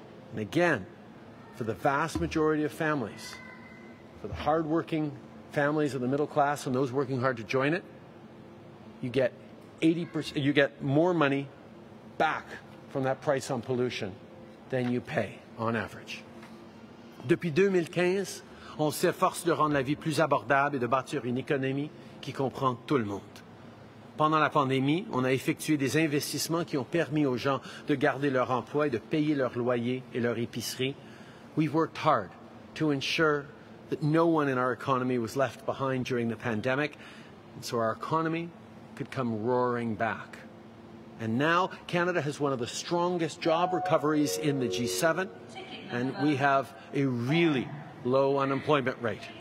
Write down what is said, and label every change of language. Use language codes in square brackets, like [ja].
[en] And again, for the vast majority of families, for the hardworking families of the middle class and those working hard to join it, you get 80%, you get more money back from that price on pollution than you pay on average. [fr] Depuis 2015, on s'efforce de rendre la vie plus abordable et de bâtir une économie qui comprend tout le monde. Pendant la pandémie, on a effectué des investissements qui ont permis aux gens de garder leur emploi et de payer leur loyer et leur épicerie. [en] We've worked hard to ensure that no one in our economy was left behind during the pandemic, and so our economy could come roaring back. And now Canada has one of the strongest job recoveries in the G7, and we have a really low unemployment rate.